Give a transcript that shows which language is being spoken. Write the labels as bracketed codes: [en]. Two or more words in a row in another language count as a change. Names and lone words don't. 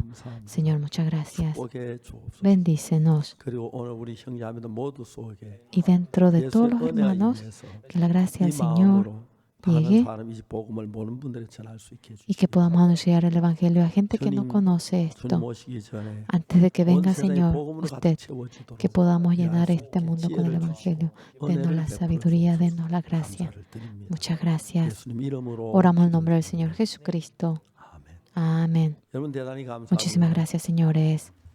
[ko] 감사합니다. [es] Señor, muchas gracias. [ko] 복에 주옵소서. [es] Bendícenos. [ko] 그리고 오늘 우리 형제자매들 모두 속에 [es] Y dentro de todos [ko] 예수의 [es] los [ko] 은혜가 [es] hermanos, [ko] 임해서 [es] que la gracia [ko] 이 [es] del Señor [ko] 마음으로 [es] llegue [ko] 다른 사람이 이 복음을 모르는 분들이 전할 수 있게 [es] y que [ko] 해주시고 [es] podamos anunciar el Evangelio a gente que no [ko] 주님, [es] conoce [ko] 주님 [es] esto. [ko] 오시기 전에 [es] Antes de que [ko] 온 [es] venga, [ko] 세상의 [es] Señor, [ko] 복음으로 가득 [es] usted, [ko] 채워주도록 [es] que podamos [ko] 일할 [es] llenar [ko] 수 [es] este [ko] 있게 [es] mundo con el [ko] 지혜를 [es] Evangelio. [ko] 주시고 [es] Denos [ko] 은혜를 [es] la [ko] 베풀어 [es] sabiduría, [ko] 주옵소서. [es] denos la gracia. [ko] 감사를 드립니다. [es] Muchas gracias. [ko] 예수님 이름으로 [es] Oramos en el nombre del Señor Jesucristo. [ko] 아멘. [es] Amén. [ko] 여러분 대단히 감사합니다. [es] Muchísimas gracias, señores.